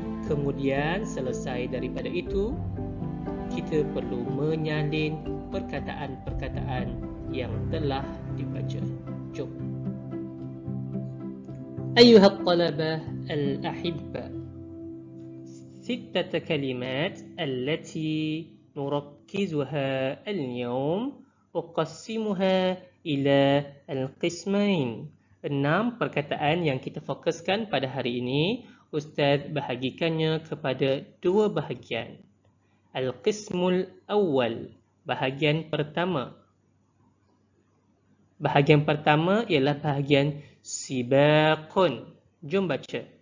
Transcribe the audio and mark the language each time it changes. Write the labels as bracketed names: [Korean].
[Malay] Kemudian selesai daripada itu, kita perlu menyalin perkataan-perkataan yang telah dibaca. Jom. [Arabic] أيها الطلبة الأحباء، 6 كلمات التي نركزها اليوم أقسمها إلى القسمين. [Malay] 6 perkataan yang kita fokuskan pada hari ini, Ustaz bahagikannya kepada 2 bahagian. [Arabic] Al-Qismul Awal, [Malay] bahagian pertama. Bahagian pertama ialah bahagian Sibaqun. Jom baca.